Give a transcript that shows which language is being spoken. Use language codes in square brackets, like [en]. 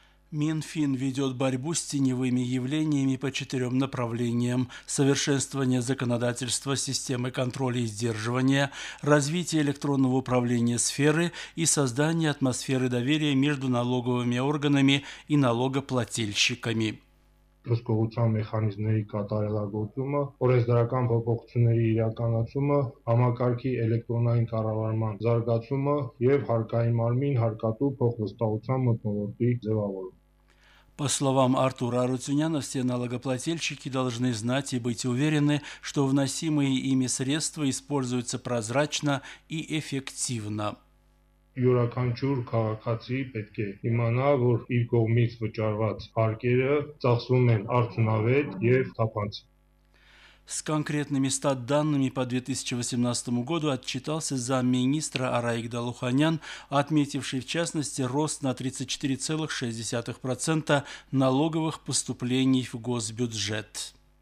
[ru] Минфин ведет борьбу с теневыми явлениями по 4 направлениям: совершенствование законодательства, системы контроля и сдерживания, развитие электронного управления сферы и создание атмосферы доверия между налоговыми органами и налогоплательщиками. [hy] Հսկողության մեխանիզմների կատարելագործումը, օրենսդրական փոփոխությունների իրականացումը, համակարգի էլեկտրոնային կառավարման զարգացումը և հարկային մարմին հարկատու փոխվստահության մթնոլորտի ձևավորումը. [ru] По словам Артура Арутюняна, все налогоплательщики должны знать и быть уверены, что вносимые ими средства используются прозрачно и эффективно. [hy] Յուրաքանչյուր քաղաքացի պետք է իմանա, որ իր կողմից վճարված հարկերը ծախսվում են արդյունավետ և թափանցիկ։ [ru] С конкретными статданными по 2018 году отчитался замминистра Араик Далуханян, отметивший в частности рост на 34,6% налоговых поступлений в госбюджет.